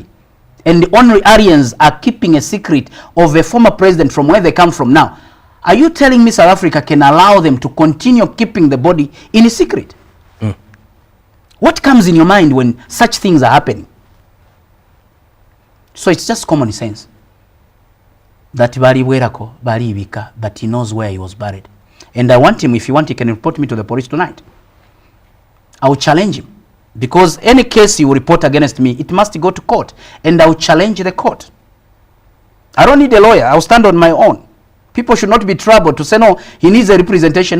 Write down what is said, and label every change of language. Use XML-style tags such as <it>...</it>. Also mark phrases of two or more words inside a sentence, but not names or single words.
<en>And the only Aryans are keeping a secret of a former president from where they come from now. Are you telling me South Africa can allow them to continue keeping the body in a secret? What comes in your mind when such things are happening? So it's just common sense.</en> <bem>that bali bwerako bali ibika,</bem> <en>but he knows where he was buried. And I want him, if you want, he can report me to the police tonight. I will challenge him. Because any case you report against me, it must go to court. And I will challenge the court. I don't need a lawyer. I will stand on my own. People should not be troubled to say, no, he needs a representation.</en>